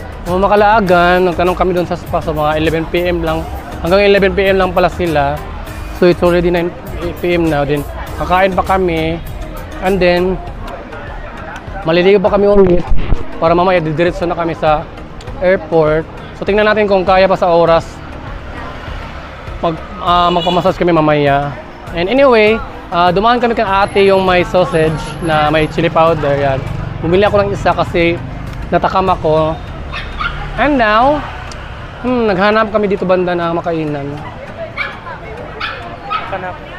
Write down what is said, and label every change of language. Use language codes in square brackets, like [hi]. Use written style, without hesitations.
[tl] Mga Kalaagan, nagtanong kami doon sa spa so mga 11 PM lang. Hanggang 11 PM lang pala sila. [en] So it's already 9 PM now din. [tl] Kakain pa kami. [en] And then [tl] maliligo pa kami ulit para mamaya didiretso na kami sa airport. So tingnan natin kung kaya pa sa oras magpamassage kami mamaya. [en] And anyway, [tl] dumaan kami kang ate yung may sausage na may chili powder. Yan. Bumili ako ng isa kasi natakam ako. [en] And now, [tl] naghanap kami dito banda na makainan. Hanap.